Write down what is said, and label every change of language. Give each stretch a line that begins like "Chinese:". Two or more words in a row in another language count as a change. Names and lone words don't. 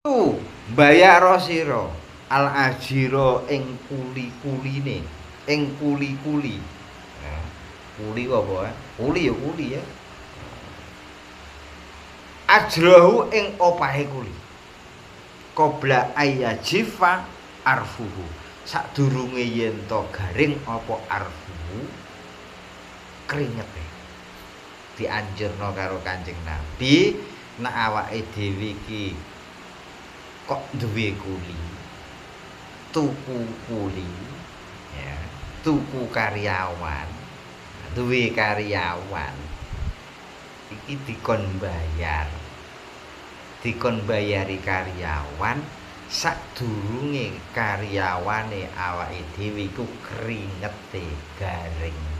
Javanese: Tu mbayar sira
Arabic: الأجير
Javanese: ing kuli-kuline, ing kuli-kuli. Nah, kuli apa ya? Kuli ya kuli ya. Ajrahu ing opahe kuli.
Arabic: قبل أن يجف عرقه.
Javanese: Sadurunge yen to garing apa arfuhu kringete. Dianjurna karo Kanjeng Nabi nek awake dhewe iki kok duwe kuli, tuku kuli, ya, tuku karyawan, duwe karyawan, iki dikon bayari karyawan sadurunge karyawane awake dhewe iku kringete garing.